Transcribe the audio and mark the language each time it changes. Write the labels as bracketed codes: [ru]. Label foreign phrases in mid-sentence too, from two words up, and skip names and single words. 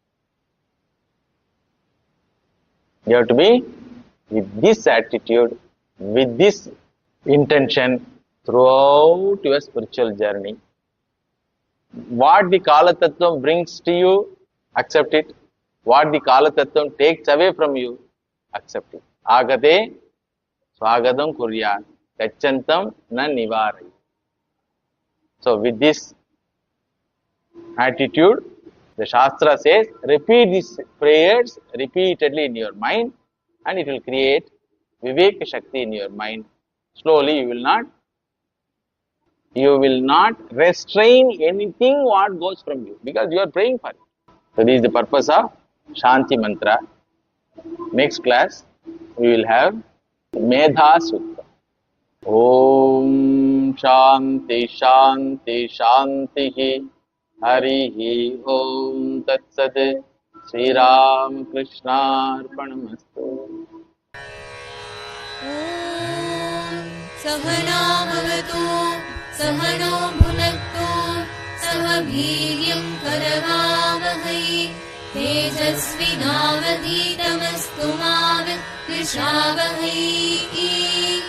[en] You have to be with this attitude, with this intention throughout your spiritual journey. What the [sa] काल तत्त्वम् [en] brings to you, accept it. What the [sa] काल तत्त्वम् [en] takes away from you, accept it. [sa] आगते स्वागतं कुर्यात् गच्छन्तं न निवारयेत्. [en] So with this attitude, the Shastra says, repeat these prayers repeatedly in your mind and it will create [sa] विवेक शक्ति [en] in your mind. Slowly you will not restrain anything what goes from you because you are praying for it. So this is the purpose of [sa] शान्ति मन्त्र. [en] Next class we will have [sa] मेधा सूक्त. ॐ शान्ति शान्ति शान्ति हरिः ॐ तत् सत् श्री राम कृष्ण अर्पणमस्तु. सहना भवतु सहनौ भुनक्तु सह वीर्यं करवावहै तेजस्विनावधीतमस्तु मा विद्विषावहै.